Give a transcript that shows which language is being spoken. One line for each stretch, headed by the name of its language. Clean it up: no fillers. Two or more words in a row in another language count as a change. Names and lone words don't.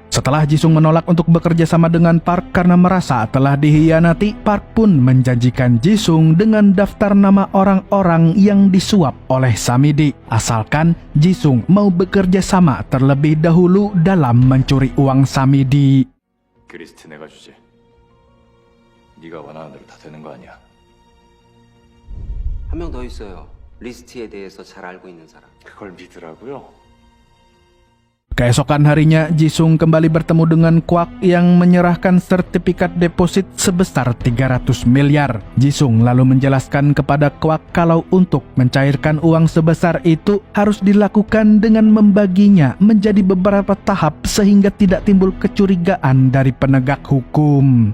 Indonesian: Setelah Jisung menolak untuk bekerja sama dengan Park karena merasa telah dihianati, Park pun menjanjikan Jisung dengan daftar nama orang-orang yang disuap oleh Samidi, asalkan Jisung mau bekerja sama terlebih dahulu dalam mencuri uang Samidi.
Korean: 그 리스트 내가 주지. 네가 원하는 대로 다 되는 거 아니야? 한 명 더 있어요. 리스트에 대해서 잘 알고 있는 사람. 그걸 믿으라고요?
Indonesian: Keesokan harinya, Jisung kembali bertemu dengan Kwak yang menyerahkan sertifikat deposit sebesar 300 miliar. Jisung lalu menjelaskan kepada Kwak kalau untuk mencairkan uang sebesar itu harus dilakukan dengan membaginya menjadi beberapa tahap sehingga tidak timbul kecurigaan dari penegak hukum.